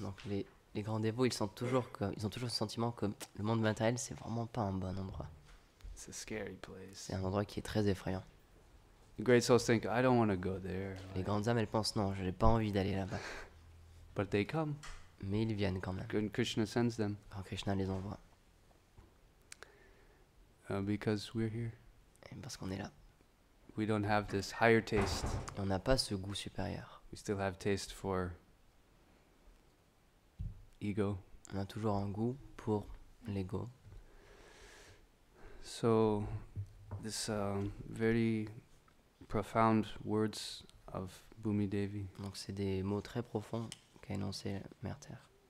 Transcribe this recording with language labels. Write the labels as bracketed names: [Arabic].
[French] Donc les grands dévots, ils ont toujours le sentiment que le monde matériel, c'est vraiment pas un bon endroit. [English] It's a scary place. [French] C'est un endroit qui est très effrayant. [English] The great souls think, I don't want to go there. [French] Les grandes âmes, elles pensent non, je n'ai pas envie d'aller là-bas. [English] But they come. [French] Mais ils viennent quand même. [English] And Krishna sends them [French] Quand Krishna les envoie. [English] because we're here. [French] Et parce qu'on est là. [English] We don't have this higher taste. [French] Et on n'a pas ce goût supérieur. [English] We still have taste for ego. [French] On a toujours un goût pour l'ego. [English] So, this very profound words of Bhumi Devi. [French] Donc c'est des mots très profonds qu'a énoncé Mère Terre.